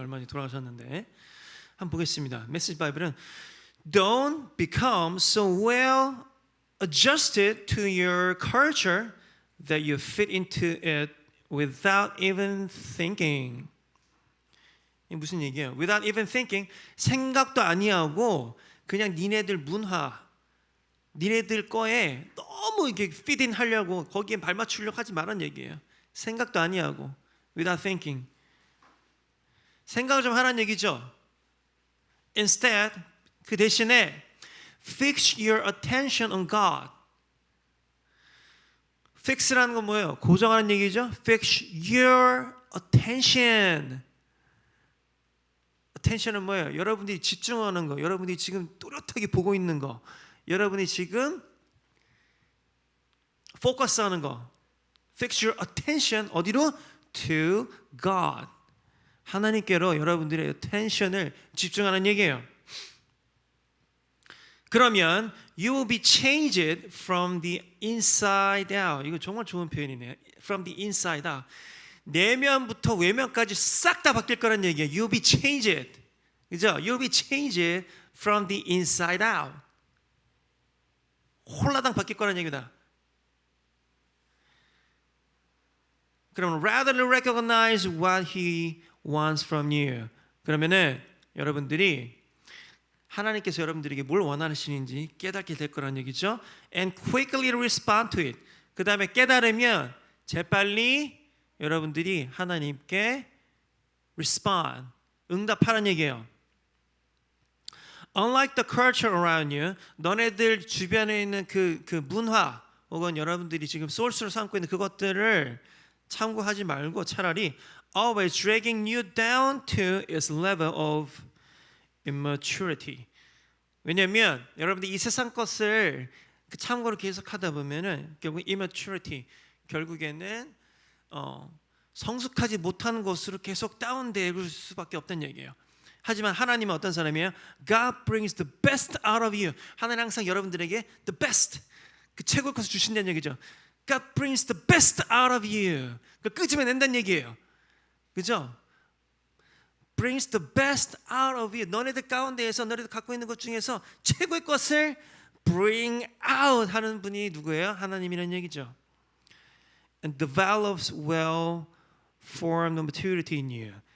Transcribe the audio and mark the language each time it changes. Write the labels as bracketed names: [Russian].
[Korean] 얼마 전에 돌아가셨는데 한번 보겠습니다. [English] 메시지 바이블은 Don't become so well adjusted to your culture that you fit into it without even thinking. [Korean] 이게 무슨 얘기예요? [English] Without even thinking, [Korean] 생각도 아니하고 그냥 니네들 문화, 니네들 거에 너무 이렇게 [English] fit in [Korean] 하려고 거기에 발 맞추려고 하지 말란 얘기예요. 생각도 아니하고 [English] without thinking. [Korean] 생각을 좀 하라는 얘기죠. [English] Instead, [Korean] 그 대신에 [English] fix your attention on God. [Korean] fix라는 건 뭐예요? 고정하는 얘기죠. [English] Fix your attention. [Korean] attention은 뭐예요? 여러분들이 집중하는 거, 여러분들이 지금 또렷하게 보고 있는 거, 여러분이 지금 포커스하는 거. [English] Fix your attention [Korean] 어디로? [English] To God. [Korean] 하나님께로 여러분들의 attention을 집중하는 얘기예요. 그러면 [English] you will be changed from the inside out. [Korean] 이거 정말 좋은 표현이네요. [English] From the inside out. [Korean] 내면부터 외면까지 싹 다 바뀔 거란 얘기예요. [English] You will be changed. [Korean] 그죠? [English] You will be changed from the inside out. [Korean] 홀라당 바뀔 거란 얘기다. 그럼 [English] rather than recognize what he wants from you. [Korean] 그러면은 여러분들이 하나님께서 여러분들에게 뭘 원하시는지 깨닫게 될 거란 얘기죠. [English] And quickly respond to it. [Korean] 그 다음에 깨달으면 재빨리 여러분들이 하나님께 respond, 응답하라는 얘기예요. [English] Unlike the culture around you, [Korean] 너네들 주변에 있는 그 문화 혹은 여러분들이 지금 소스로 삼고 있는 그것들을 참고하지 말고 차라리 [English] always dragging you down to its level of immaturity. [Korean] 왜냐하면 여러분들이 이 세상 것을 참고로 계속하다 보면은 결국 immaturity, 결국에는 성숙하지 못한 것으로 계속 다운될 수밖에 없다는 얘기예요. 하지만 하나님은 어떤 사람이에요? [English] God brings the best out of you. [Korean] 하나님 항상 여러분들에게 [English] the best, [Korean] 그 최고의 것을 주신다는 얘기죠. [English] God brings the best out of you. [Korean] 그 끄집어낸다는 얘기예요. 그죠? [English] brings the best out of you. [Korean] 너네들 가운데에서 너네들 갖고 있는 것 중에서 최고의 것을 [English] bring out [Korean] 하는 분이 누구예요? 하나님이라는 얘기죠. [English] And develops well-formed maturity in you.